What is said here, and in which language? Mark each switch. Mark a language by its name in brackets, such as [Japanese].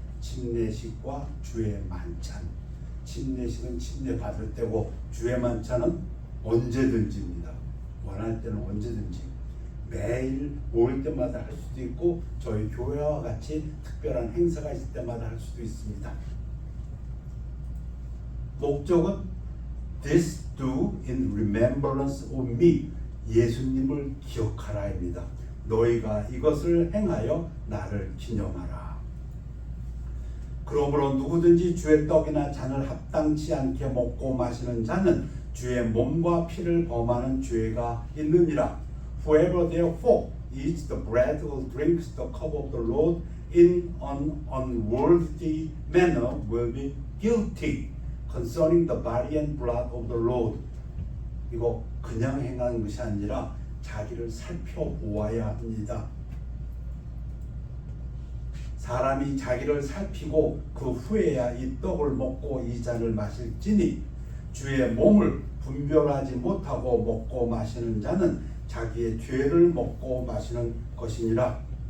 [Korean] 침례식과 주의 만찬. 침례식은 침례 받을 때고 주의 만찬은 언제든지입니다. 원할 때는 언제든지. 매일 모일 때마다 할 수도 있고 저희 교회와 같이 특별한 행사가 있을 때마다 할 수도 있습니다. 목적은 [English] This do in remembrance of me. [Korean] 예수님을 기억하라입니다. 너희가 이것을 행하여 나를 기념하라. 그러므로 누구든지 주의 떡이나 잔을 합당치 않게 먹고 마시는 자는 주의 몸과 피를 범하는 죄가 있느니라. [English] Whoever therefore eats the bread or drinks the cup of the Lord in an unworthy manner will be guilty concerning the body and blood of the Lord. [Korean] 이거 그냥 행하는 것이 아니라 자기를 살펴보아야 합니다. 사람이 자기를 살피고 그 후에야 이 떡을 먹고 이 잔을 마실지니 주의 몸을 분별하지 못하고 먹고 마시는 자는 자기의 죄를 먹고 마시는 것이니라.